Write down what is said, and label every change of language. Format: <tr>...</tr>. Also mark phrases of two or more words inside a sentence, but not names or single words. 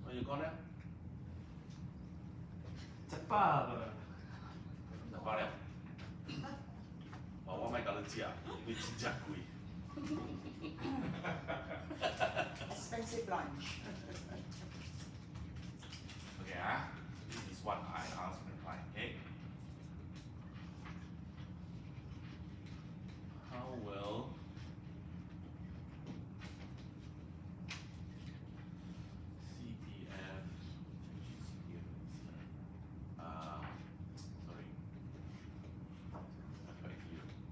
<en>you call them?</en> <yue>食包㗎。食包了。我咪教你知啊，因為真正貴。</yue> <en>Expensive lunch. Okay, this is what I asked my client. Okay. How will CPF sorry, affect you?</en>